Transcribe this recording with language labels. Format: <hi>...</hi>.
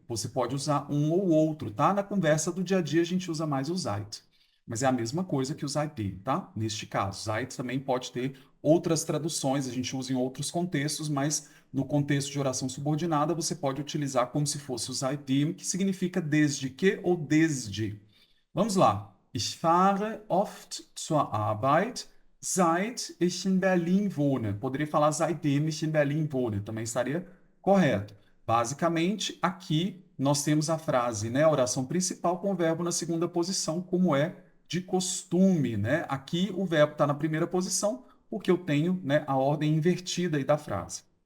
<pt>Você pode usar um ou outro, tá? Na conversa do dia a dia a gente usa mais o seit. Mas é a mesma coisa que o seitdem, tá? Neste caso, seit também pode ter outras traduções, a gente usa em outros contextos, mas no contexto de oração subordinada você pode utilizar como se fosse o seitdem, que significa desde que ou desde. Vamos lá.</pt> <de>Ich fahre oft zur Arbeit, seit ich in Berlin wohne.</de> <pt>Poderia falar</pt> <de>seitdem ich in Berlin wohne,</de> <pt>também estaria correto. Basicamente, aqui nós temos a frase, né, a oração principal com o verbo na segunda posição, como é de costume, né? Aqui o verbo está na primeira posição, porque eu tenho, né, a ordem invertida aí da frase.</pt>